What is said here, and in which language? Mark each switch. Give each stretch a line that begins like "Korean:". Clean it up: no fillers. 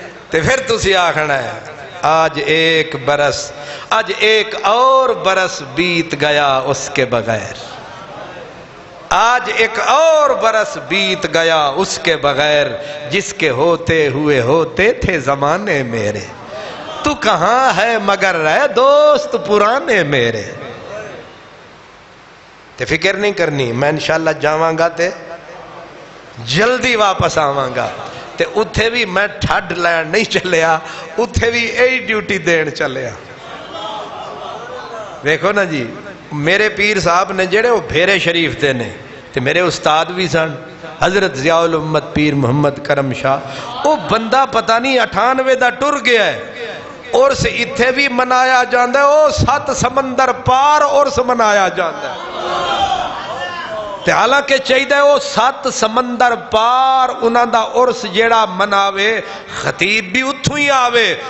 Punjabi: تے پھر تُسی آخنا ہے
Urdu: آج ایک برس، آج ایک اور برس بیت گیا اس کے بغیر، آج ایک اور برس بیت گیا اس کے بغیر، جس کے ہوتے ہوئے ہوتے تھے زمانے میرے. تو کہاں ہے مگر رہے دوست پرانے میرے.
Punjabi: تے فکر نہیں کرنی، میں انشاءاللہ جاواں گا تے جلدی واپس آواں گا. تے اتھے بھی میں ٹھڈ لین نہیں چلیا، اتھے بھی ایہی ڈیوٹی دین چلیا. دیکھو نا جی میرے پیر صاحب نے جڑے وہ بھیرے شریف دے نے تے میرے استاد بھی سن حضرت ضیاء الامت پیر محمد کرم شاہ. وہ بندہ پتہ نہیں 98 دا ٹر گیا ہے، عرس اتھے بھی منایا جاندہ ہے، وہ 7 سمندر پار عرس منایا جاندہ ہے. تے حالانکہ چاہیے وہ 7 سمندر پار انہاں دا عرس جیڑا مناوے خطیب بھی اتھوں ہی آوے.